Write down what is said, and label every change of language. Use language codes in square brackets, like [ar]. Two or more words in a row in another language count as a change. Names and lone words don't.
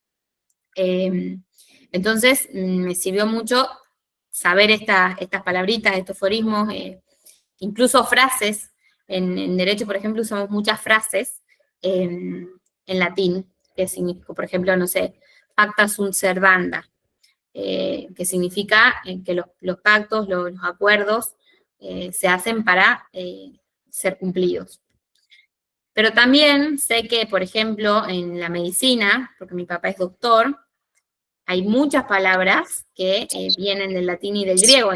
[es] Entonces, me sirvió mucho saber estas palabritas, estos aforismos, incluso frases. En Derecho, por ejemplo, usamos muchas frases en latín, que significa, por ejemplo, no sé, [la] pacta sunt servanda, [es] que significa que los pactos, los acuerdos se hacen para ser cumplidos. Pero también sé que, por ejemplo, en la medicina, porque mi papá es doctor, hay muchas palabras que vienen del latín y del griego.